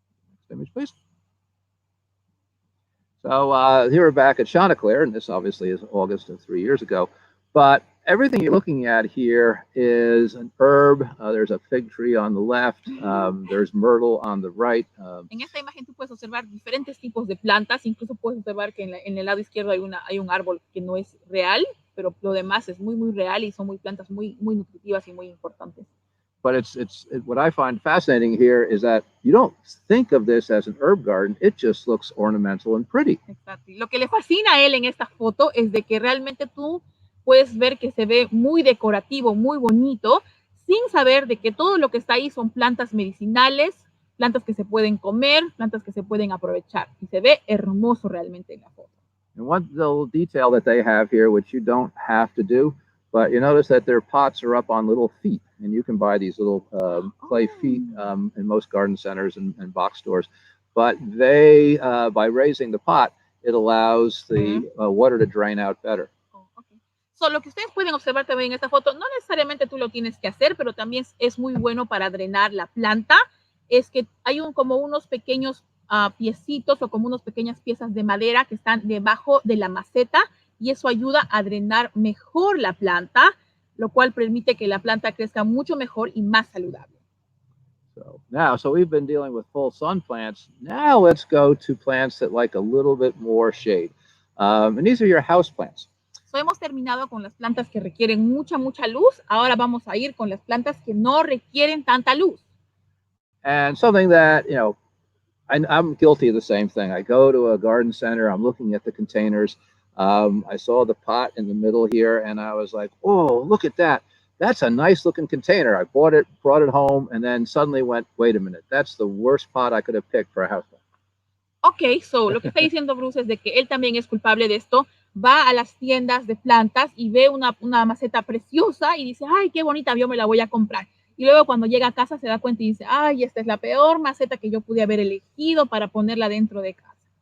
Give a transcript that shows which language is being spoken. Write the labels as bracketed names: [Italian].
[English] Next image, please. So here we're back at Chanticleer, and this obviously is August of 3 years ago. But everything you're looking at here is an herb. There's a fig tree on the left. There's myrtle on the right. En esta imagen tú puedes observar diferentes tipos de plantas. Incluso puedes observar que en el lado izquierdo hay un árbol que no es real, pero lo demás es muy, muy real, y son plantas muy, muy nutritivas y muy importantes. But what I find fascinating here is that you don't think of this as an herb garden. It just looks ornamental and pretty. [Spanish] Exacto. Lo que le fascina a él en esta foto es de que realmente tú puedes ver que se ve muy decorativo, muy bonito, sin saber de que todo lo que está ahí son plantas medicinales, plantas que se pueden comer, plantas que se pueden aprovechar. Y se ve hermoso realmente en la foto. [English] And one little detail that they have here, which you don't have to do, but you notice that their pots are up on little feet, and you can buy these little clay feet in most garden centers and box stores. But they, by raising the pot, it allows the water to drain out better. [Spanish] So, lo que ustedes pueden observar también en esta foto, no necesariamente tú lo tienes que hacer, pero también es muy bueno para drenar la planta, es que hay como unos pequeños piecitos o como unas pequeñas piezas de madera que están debajo de la maceta, y eso ayuda a drenar mejor la planta, lo cual permite que la planta crezca mucho mejor y más saludable. [English] So we've been dealing with full sun plants. Now let's go to plants that like a little bit more shade. And these are your house plants. [Spanish] So hemos terminado con las plantas que requieren mucha, mucha luz. Ahora vamos a ir con las plantas que no requieren tanta luz. [English] And something that, I'm guilty of the same thing. I go to a garden center, I'm looking at the containers. I saw the pot in the middle here, and I was like, oh, look at that. That's a nice looking container. I bought it, brought it home, and then suddenly went, wait a minute, that's the worst pot I could have picked for a houseplant. [Spanish] Ok, so lo que está diciendo Bruce es de que él también es culpable de esto. Va a las tiendas de plantas y ve una maceta preciosa y dice, ay, qué bonita, yo me la voy a comprar. Y luego cuando llega a casa se da cuenta y dice, ay, esta es la peor maceta que yo pude haber elegido para ponerla dentro de casa.